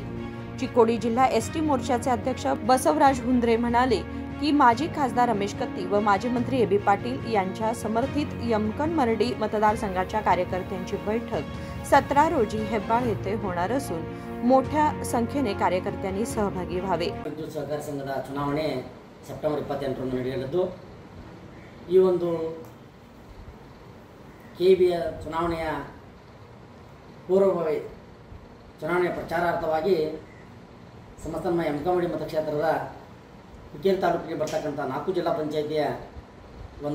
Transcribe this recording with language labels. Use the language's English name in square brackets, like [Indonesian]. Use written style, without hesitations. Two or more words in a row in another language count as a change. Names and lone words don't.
[Marathi] चिकोडी जिल्हा एसटी मोर्चाचे अध्यक्ष बसवराज हुंद्रे म्हणाले की माजी खासदार रमेश कत्ती व माजी मंत्री एबी पाटील यांच्या समर्थित यमकन मरडी मतदारसंघाच्या कार्यकर्त्यांची बैठक 17 रोजी हेब्बाळ येथे होणार असून मोठ्या संख्येने कार्यकर्त्यांनी सहभागी व्हावे। [Kannada] सहकारी संघದ ಚುನಾವಣೆ ಸೆಪ್ಟೆಂಬರ್ 28ರಂದು ನಡೆಯಲಿದ್ದು ಈ ಒಂದು ಕೆಬಿಯ ಚುನಾವಣೆಯ ಪೂರ್ವಭಾವಿ ಚುನಾವಣೆಯ ಪ್ರಚಾರಾರ್ಥವಾಗಿ ಸಮಸ್ತ ಯಮಕಮಡಿ ಮತಕ್ಷೇತ್ರದ ಹುಕ್ಕೇರಿ ತಾಲೂಕಿಗೆ ಬರ್ತಕ್ಕಂಥ 4 ಜಿಲ್ಲಾ ಪಂಚಾಯಿತಿಯ ಒಂದು